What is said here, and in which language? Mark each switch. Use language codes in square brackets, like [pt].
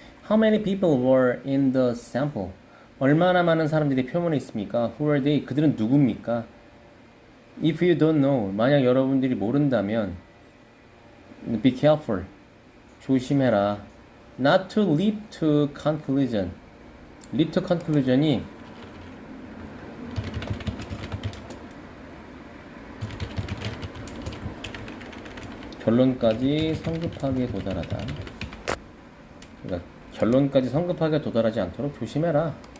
[en] How many people were in the sample? [ko] 얼마나 많은 사람들이 표본에 있습니까? [en] Who are they? [ko] 그들은 누굽니까? [en] If you don't know, [ko] 만약 여러분들이 모른다면 [en] be careful. [ko] 조심해라. [en] Not to leap to conclusion. leap to conclusion [ko] 이 결론까지 성급하게 도달하다. 그러니까 결론까지 성급하게 도달하지 않도록 조심해라.